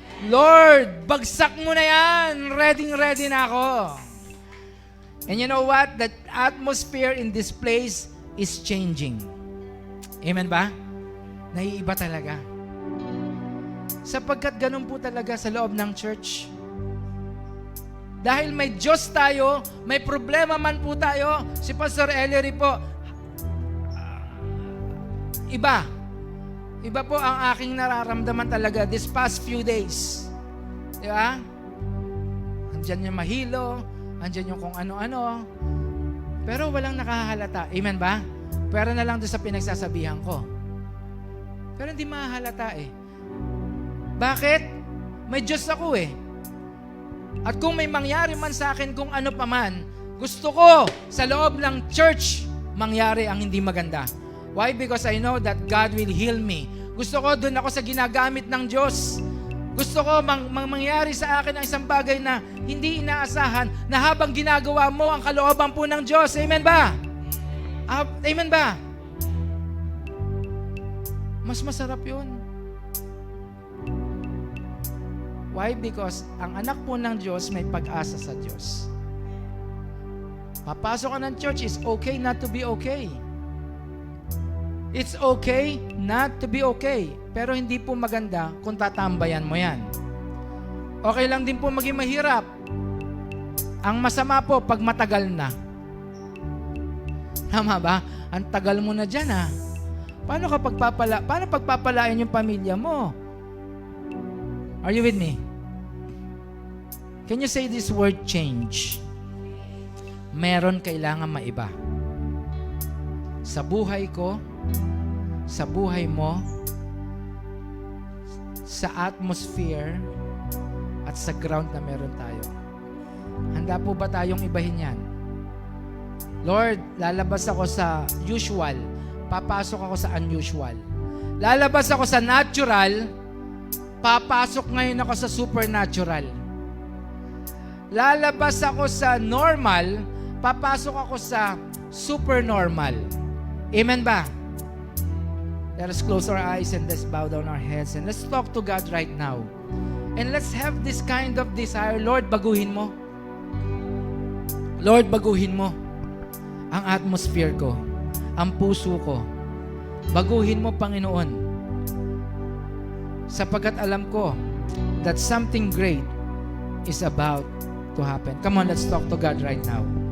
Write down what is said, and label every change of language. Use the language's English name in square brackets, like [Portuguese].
[Filipino] Lord, bagsak mo na yan. Ready na ako. [English] And you know what? The atmosphere in this place is changing. [Filipino] Amen ba? Naiiba talaga. Sapagkat ganun po talaga sa loob ng church. Dahil may Diyos tayo, may problema man po tayo, si Pastor Ellery po, iba. Iba po ang aking nararamdaman talaga [English] this past few days. [Filipino] Di ba? Andyan yung mahilo, andyan yung kung ano-ano. Pero walang nakahalata. Amen ba? Pero na lang doon sa pinagsasabihan ko. Pero hindi mahalata eh. Bakit? May Diyos ako eh. At kung may mangyari man sa akin kung ano pa man, gusto ko sa loob ng church mangyari ang hindi maganda. [English] Why? Because I know that God will heal me. [Filipino] Gusto ko doon ako sa ginagamit ng Diyos. Gusto ko mangyari sa akin ang isang bagay na hindi inaasahan na habang ginagawa mo ang kalooban po ng Diyos. Amen ba? Amen ba? Mas masarap yun. [English] Why? [Filipino] Because ang anak po ng Diyos may pag-asa sa Diyos. Papasok ka ng church, [English] it's okay not to be okay. It's okay not to be okay. [Filipino] Pero hindi po maganda kung tatambayan mo yan. Okay lang din po maging mahirap. Ang masama po pag matagal na. Tama ba? Ang tagal mo na dyan ha. Paano pagpapalain yung pamilya mo? [English] Are you with me? Can you say this word change? [Filipino] Meron kailangan maiba. Sa buhay ko, sa buhay mo, sa atmosphere, at sa ground na meron tayo. Handa po ba tayong ibahin yan? Lord, lalabas ako sa usual, papasok ako sa unusual. Lalabas ako sa natural, papasok ngayon ako sa supernatural. Lalabas ako sa normal, papasok ako sa supernormal. Amen ba? [English] Let us close our eyes and let's bow down our heads and let's talk to God right now. And let's have this kind of desire. [Filipino] Lord, baguhin mo. Lord, baguhin mo ang atmosphere ko, ang puso ko. Baguhin mo, Panginoon. Sapagkat alam ko [English] that something great is about to happen. Come on, let's talk to God right now.